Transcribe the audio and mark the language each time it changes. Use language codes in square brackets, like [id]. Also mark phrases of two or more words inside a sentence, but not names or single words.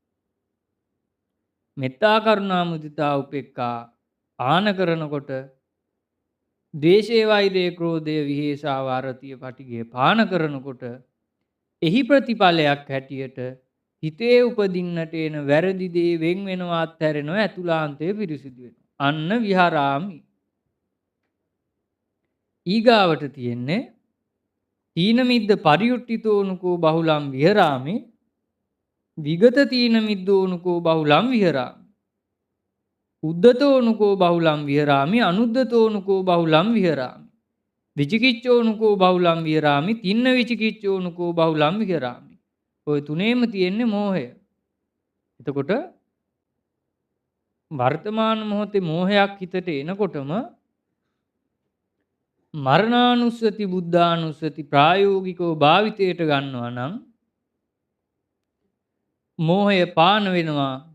[si] මෙත්තා, කරුණා, මුදිතා, උපේක්ඛා ආන කරනකොට ද්වේෂය, වෛරය, ක්‍රෝධය, විහිංසාව, ආරතිය, පටිඝය පාන කරනකොට එහි ප්‍රතිඵලයක් හැටියට හිතේ උපදින්නට එන වැරදි දේ වෙන් වෙනවා, අත්හැරෙනවා, ඇතුළාන්තය පිරිසිදු වෙනවා. [pi] අන්න විහාරාමි. [si] ඊගාවට තියෙන්නේ [pi] තීන මිද්ද පරියුට්ඨිතෝනුකෝ බහුලම් විහරාමි විගත තීන මිද්දෝනුකෝ බහුලම් විහරාමි උද්ධතෝනුකෝ බහුලම් විහරාමි අනුද්ධතෝනුකෝ බහුලම් විහරාමි විචිකිච්ඡෝනුකෝ බහුලම් විහරාමි තින්න විචිකිච්ඡෝනුකෝ බහුලම් විහරාමි. [si] ඔය තුනේම තියෙන්නේ මෝහය. එතකොට වර්තමාන මොහොතේ මෝහයක් හිතට එනකොටම මරණානුස්සති, බුද්ධානුස්සති ප්‍රායෝගිකව භාවිතයට ගන්නවා නම් මෝහය පාන වෙනවා.